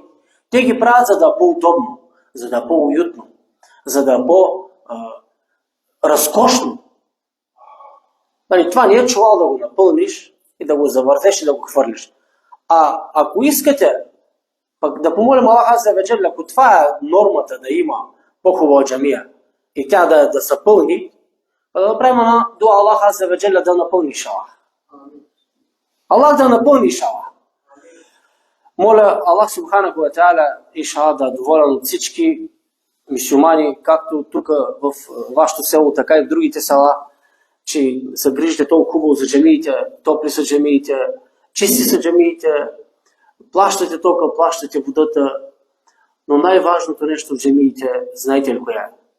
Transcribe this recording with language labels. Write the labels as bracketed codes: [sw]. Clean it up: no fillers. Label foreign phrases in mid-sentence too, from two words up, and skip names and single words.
[bg] Те ги правят, за да е по-удобно, за да е по-уютно, за да е по-разкошно. Това не е чувал да го напълниш и да го завъртеш и да го хвърлиш. Ако искате пък да помолим Аллах [ar] عز وجل, [bg] ако това е нормата да има по-хубава джамия и тя да се пълни, да направим една дуа Аллах [ar] عز وجل [bg] да напълни, иншаллах. Аллах да напълни, иншаллах. Моля Аллах [ar] سبحانه وتعالى, [bg] иншаллах, да е доволен от всички мюсюлмани, както тук в вашето село, така и в другите села, че се грижите толкова хубаво за джамиите, топли са джамиите, чисти са джамиите, плащате тока, плащате водата, но най-важното нещо в джамиите, знаете ли коя е?